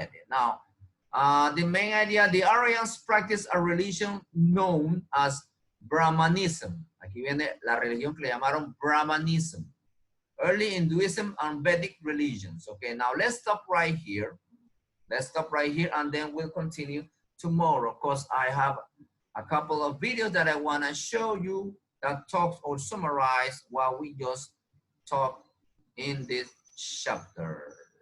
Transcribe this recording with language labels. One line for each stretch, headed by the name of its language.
English: Now, the main idea, the Aryans practiced a religion known as Brahmanism.
Spanish: Aquí viene la religión que le llamaron Brahmanism.
English: Early Hinduism and Vedic religions. Okay, now let's stop right here. And then we'll continue tomorrow because I have a couple of videos that I want to show you that talks or summarize what we just talked in this chapter.